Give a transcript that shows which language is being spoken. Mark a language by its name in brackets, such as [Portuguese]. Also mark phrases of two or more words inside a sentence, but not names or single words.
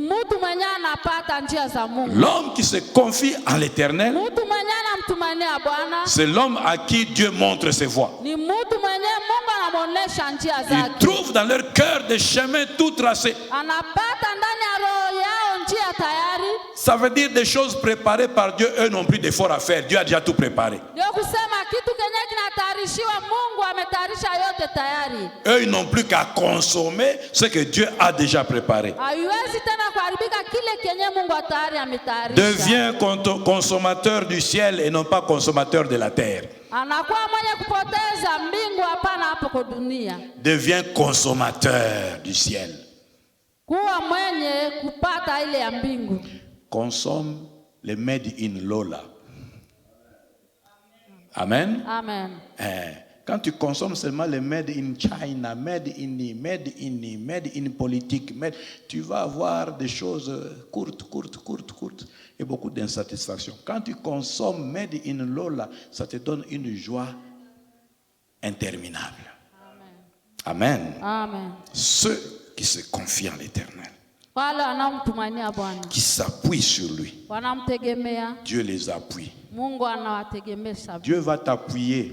[French] L'homme qui se confie en l'Éternel, c'est l'homme à qui Dieu montre ses voies. Ils trouvent dans leur cœur des chemins tout tracés. Ça veut dire des choses préparées par Dieu. Eux n'ont plus d'efforts à faire. Dieu a déjà tout préparé. [Swahili] kutayarishiwa. Mungu ametayarisha yote tayari. [French] Eux, ils n'ont plus qu'à consommer ce que Dieu a déjà préparé. [Swahili] Haiwezi tena kuharibika kile kenye Mungu tayari ametayarisha. [French] Deviens consommateur du ciel et non pas consommateur de la terre. [Swahili] Anakuwa mwenye kupoteza mbingu, hapana hapo kwa dunia. [French] Deviens consommateur du ciel. [Swahili] Kuwa mwenye kupata ile ya mbingu. [French] Consomme les [English] made in [French] Lola. Amen. Amen. Quand tu consommes seulement les [English] made in China, made in [French] politique, tu vas avoir des choses courtes et beaucoup d'insatisfaction. Quand tu consommes [English] made in [French] Lola, ça te donne une joie interminable. Amen. Amen. Ceux qui se confient en l'Éternel, qui s'appuient sur lui, Dieu les appuie. Dieu va t'appuyer.